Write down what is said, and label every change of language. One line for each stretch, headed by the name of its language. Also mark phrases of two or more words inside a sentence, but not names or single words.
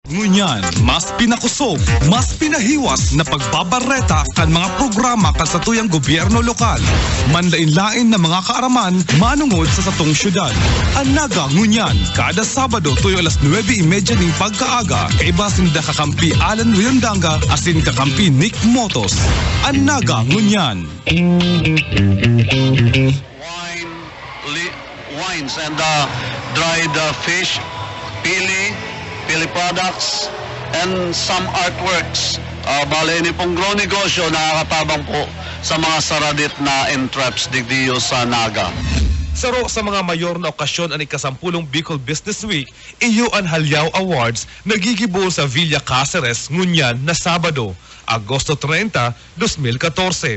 Bikol: Ngunyan, mas pinakusog, mas pinahiwas na pagbabareta kan mga programa kan sa tuyang gobyerno lokal. Manlain-lain na mga kaaraman manungod sa satong syudad. Anaga Ngunyan, kada Sabado tuyo alas 9:30 ning pagkaaga kay basin da kakampi Alan Riondanga asin kakampi Nick Motos. Anaga Ngunyan.
English: Wines and dried fish, pili products, and some artworks.
Bikol: Bale, ini pong grow negosyo nakakatabang po sa mga saradit na entraps digdiyo sa Naga. Saro sa mga mayor na okasyon ang ikasampulong Bicol Business Week, iyo ang Halyaw Awards nagigibo sa Villa Cáceres, Ngunyan na Sabado, Agosto 30, 2014.